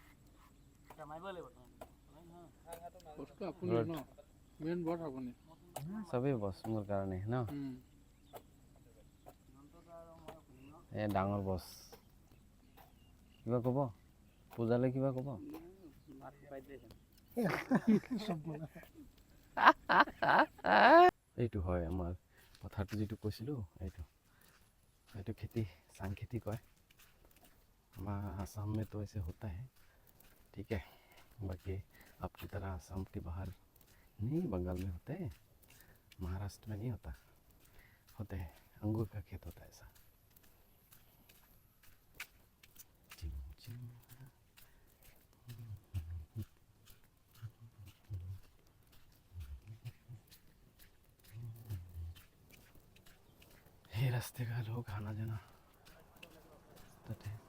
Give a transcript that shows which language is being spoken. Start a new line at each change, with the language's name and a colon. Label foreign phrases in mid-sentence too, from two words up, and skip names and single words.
Assamese: চবেই বছ মোৰ কাৰণে ন, এই ডাঙৰ বছ। কিবা ক'ব পূজালৈ, কিবা ক'ব? এইটো হয় আমাৰ পথাৰটো, যিটো কৈছিলোঁ এইটো খেতি চাং খেতি কয়।
Hindi: हमारा आसाम में तो ऐसे होता है, ठीक है। बाकी आपकी तरह आसाम के बाहर नहीं, बंगाल में होते हैं, महाराष्ट्र में नहीं होता, होते हैं। अंगूर का खेत होता है ऐसा। ये रास्ते का लोग आना जाना है।